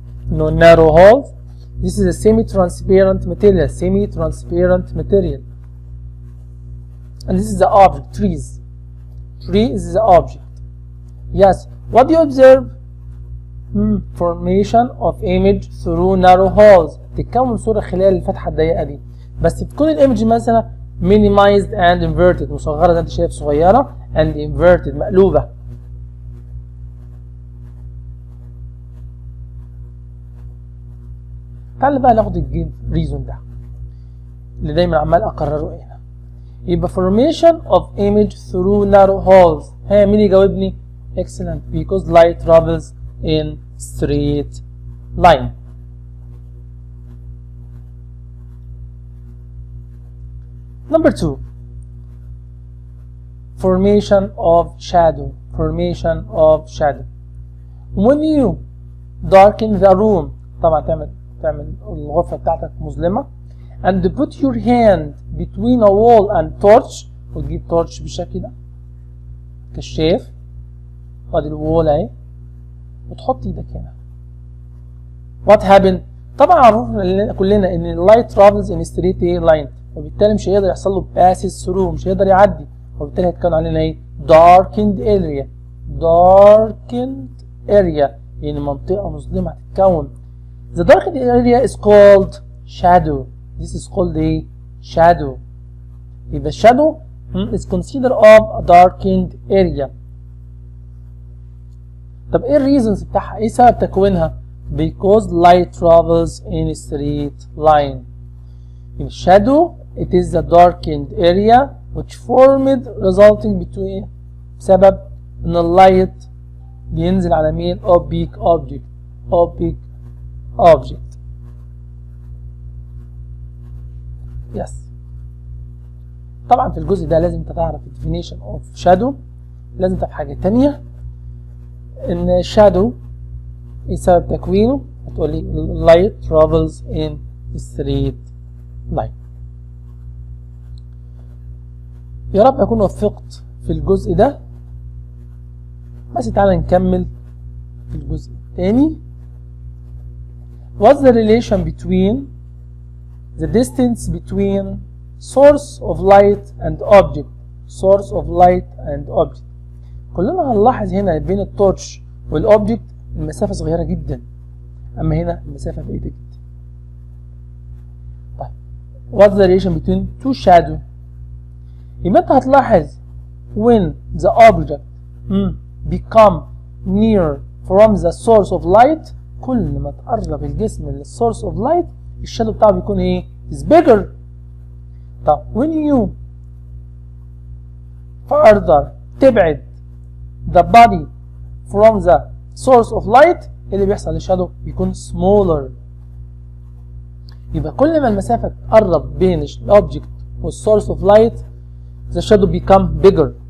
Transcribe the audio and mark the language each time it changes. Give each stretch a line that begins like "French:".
English: No narrow hole. This is a semi-transparent material. Semi-transparent material. And this is the object. Trees. Tree is the object. Yes. What do you observe? Formation of image through narrow holes.
Arabic: تتكون صورة خلال الفتحة الضيقة دي. بس بتكون الايمج مثلا
English: minimized and inverted.
Arabic: مصغرة زي ما انت شايف صغيرة
English: and inverted
Arabic: مقلوبة. تعال بقى ناخد الجيف ريزون ده اللي دايما عمال اكرره هنا.
English: يبقى formation of image through narrow holes.
Arabic: ها مين يجاوبني؟
English: excellent because light travels in straight line. Number two, formation of shadow. Formation of shadow. When you darken the room
Arabic: طبعا تعمل الغرفة بتاعتك مظلمة
English: and put your hand between a wall and torch.
Arabic: وتجيب torch بالشكل ده كشاف وادي الوول اهي وتحط ايدك هنا.
English: What happened؟
Arabic: طبعا عرفنا كلنا ان اللايت
English: travels in straight line
Arabic: وبالتالي مش هيقدر يحصل له
English: passes through،
Arabic: مش هيقدر يعدي وبالتالي هيتكون علينا ايه؟
English: darkened area.
Arabic: darkened area يعني منطقة مظلمة هتتكون.
English: The darkened area is called shadow. This is called a shadow. If the shadow is considered of a darkened area.
Arabic: طب ايه الريزونز بتاعها؟ ايه سبب تكوينها؟
English: Because light travels in a straight line. In shadow, it is the darkened area which formed resulting between
Arabic: بسبب ان اللايت بينزل على مين؟
English: oblique object. oblique object. Yes.
Arabic: طبعا في الجزء ده لازم انت تعرف
English: definition of shadow.
Arabic: لازم تعرف حاجة تانية ان shadow ايه سبب تكوينه؟ هتقول لي
English: light travels in straight line.
Arabic: يا رب اكون وفقت في الجزء ده، بس تعالى نكمل في الجزء الثاني.
English: What's the relation between the distance between source of light and object? source of light and object.
Arabic: كلنا هنلاحظ هنا بين التورش والاوبجكت المسافة صغيرة جدا، اما هنا المسافة بعيدة جدا. طيب
English: what's the relation between two shadow؟
Arabic: يبقى انت هتلاحظ
English: when the object become near from the source of light،
Arabic: كل ما تقرب الجسم للسورس اوف لايت الشادو بتاعه بيكون ايه؟
English: is bigger. طب when you further تبعد the body from the source of light،
Arabic: اللي بيحصل للشادو بيكون
English: smaller.
Arabic: يبقى كل ما المسافة تقرب بين الاوبجكت والسورس اوف لايت
English: the shadow become bigger.